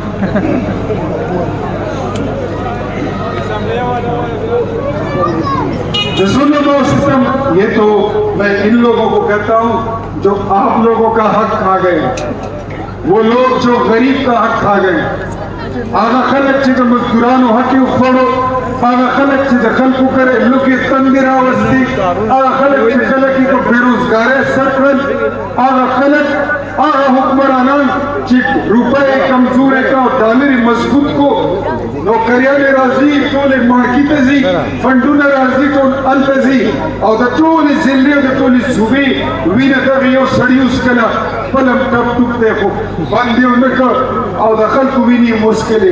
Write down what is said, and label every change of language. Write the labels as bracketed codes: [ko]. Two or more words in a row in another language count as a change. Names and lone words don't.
[ur] سسٹم، یہ تو میں ان لوگوں کو کہتا ہوں جو آپ لوگوں کا حق کھا گئے، وہ لوگ جو غریب کا حق کھا گئے. [ps] هغه خلک چې د مزدورانو حق یې وخوړو، هغه خلک چې د خلکو کرے لوږې تندې راوستي، هغه خلک چې خلک یې په بېروزګارۍ سر کړل، هغه خلک هغه حکمرانان چې روپۍ یې کمزورې کړه او ډالر یې مضبوط کو، نوکریانې راځي ټولې مارکي ته ځي، فنډونه راځي ټول هلته ځي، او د ټولې ضلعې او د ټولې صوبې وینه دغه یو سړي وڅښله، خپل هم ټپ ټوپ دی خو بند یې ونه کړ او د خلکو وینې یې وڅښلې.